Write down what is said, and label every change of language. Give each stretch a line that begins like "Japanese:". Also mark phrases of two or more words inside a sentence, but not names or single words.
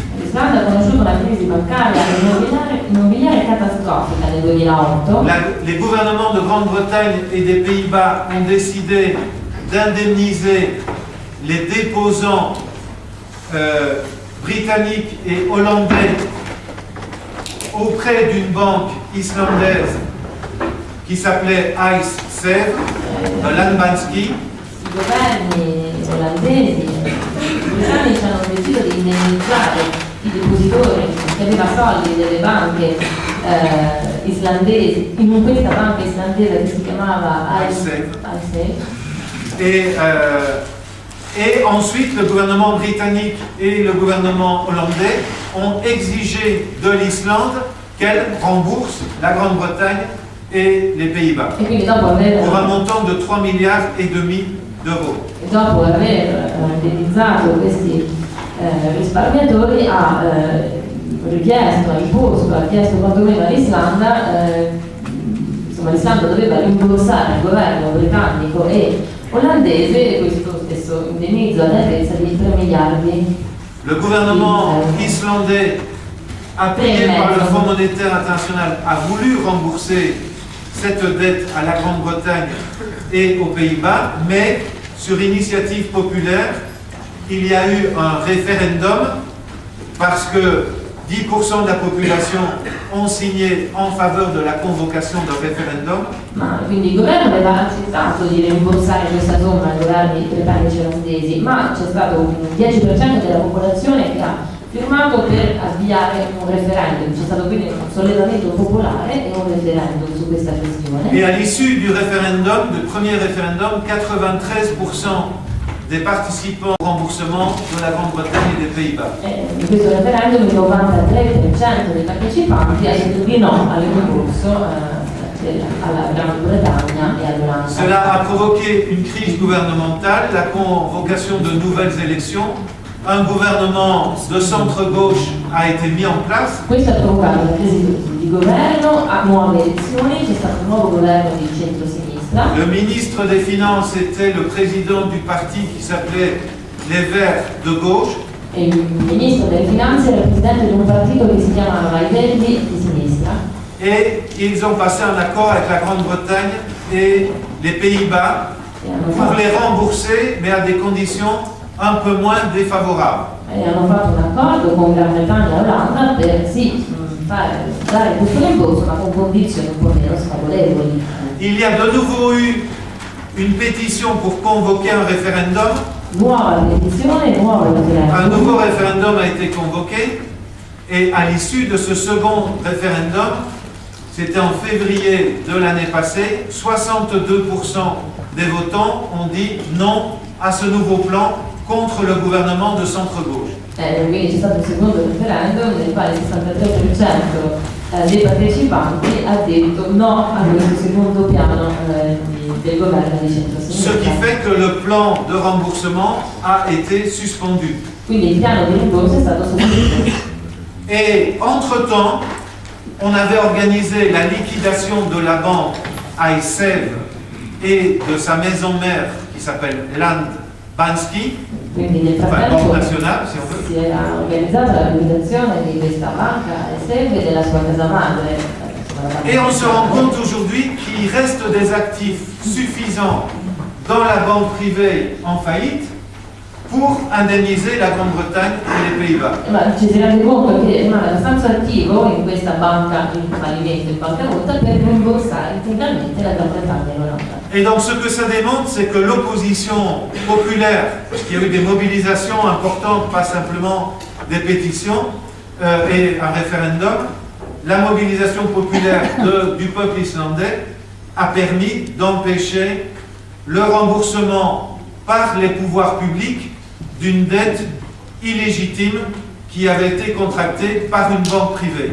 Italian: L'Islanda ha conosciuto una crisi bancaria e immobiliare catastrofica nel 2008.
French: Les gouvernements de Grande-Bretagne et des Pays-Bas ont décidé d'indemniser les déposants britanniques et hollandais auprès d'une banque islandaise qui s'appelait IceSave, de Landbanski.
Italian: I governi olandesi e britannici hanno deciso di indennizzare i depositori che avevano soldi delle banche islandesi, in questa banca islandese che si chiamava IceSave.
French: Et ensuite, le gouvernement britannique et le gouvernement hollandais ont exigé de l'Islande qu'elle rembourse la Grande-Bretagne et les Pays-Bas pour un montant de 3,5 milliards d'euros.
Italian: E dopo aver indennizzato questi risparmiatori ha chiesto quantomeno all'Islanda, insomma l'Islanda doveva rimborsare al governo britannico e olandese questo stesso indennizzo all'altezza di 3 miliardi.
French: Le gouvernement islandais, appuyé par le Fonds monétaire international, a voulu rembourser cette dette à la Grande-Bretagne et aux Pays-Bas, mais sur initiative populaire, il y a eu un référendum parce que 10% de la population ont signé en faveur de la convocation d'un référendum.
Italian: Quindi il governo aveva accettato di rimborsare questa somma ai governi britannici e olandesi, ma c'è stato un 10% della popolazione che ha firmato per avviare un referendum. C'è stato quindi un sollevamento popolare e un referendum su questa questione.
French: Et à l'issue du référendum, du premier référendum, 93% des participants au remboursement de la Grande-Bretagne et des Pays-Bas.
Italian: In questo referendum il 93% dei partecipanti ha detto di no al rimborso alla Gran Bretagna e all'Olanda.
French: Cela a provoqué une crise gouvernementale, la convocation de nouvelles élections. Un gouvernement de centre-gauche a été mis en place.
Italian: Questo ha provocato una crisi di governo, a nuove elezioni, c'è stato un nuovo governo di centro-sinistra.
French: Le ministre des Finances était le président du parti qui s'appelait les Verts de gauche.
Italian: E il ministro delle finanze era il presidente di un partito che si chiamava i Verdi di sinistra.
French: Et ils ont passé un accord avec la Grande-Bretagne et les Pays-Bas pour les rembourser, mais à des conditions un peu moins défavorables.
Italian: E hanno fatto un accordo con Gran Bretagna e Olanda per dare questo rimborso, ma con condizioni un po' meno sfavorevoli.
French: Il y a de nouveau eu une pétition pour convoquer un référendum.
Italian: Nuova petizione, nuovo referendum.
French: Un nouveau référendum a été convoqué et à l'issue de ce second référendum, c'était en février de l'année passée, 62% des votants ont dit non à ce nouveau plan contre le gouvernement de centre-gauche.
Italian: Quindi c'è stato il secondo referendum nel quale il 63% dei partecipanti ha detto no a questo secondo piano del governo di centro-sinistra.
French: Ce qui fait que le plan de remboursement a été suspendu.
Italian: Quindi il piano di rimborso è stato sospeso.
French: Et entre-temps, on avait organisé la liquidation de la banque AISEV et de sa maison mère qui s'appelle Land Banski,
Italian: Quindi nel enfin frattempo
French: Banque Nationale si on veut.
Italian: si era organizzata la liquidazione di questa banca e serve della sua casa madre.
French: Et on se rend compte aujourd'hui qu'il reste des actifs suffisants dans la banque privée en faillite pour indemniser la Grande-Bretagne et les Pays-Bas.
Italian: Ma ci si rende conto che rimane abbastanza attivo in questa banca in fallimento, in bancarotta, per rimborsare integralmente la Gran Bretagna e l'Olanda.
French: Et donc ce que ça démontre, c'est que l'opposition populaire, parce qu'il y a eu des mobilisations importantes, pas simplement des pétitions et un référendum, la mobilisation populaire du peuple islandais a permis d'empêcher le remboursement par les pouvoirs publics d'une dette illégitime qui avait été contractée par une banque privée.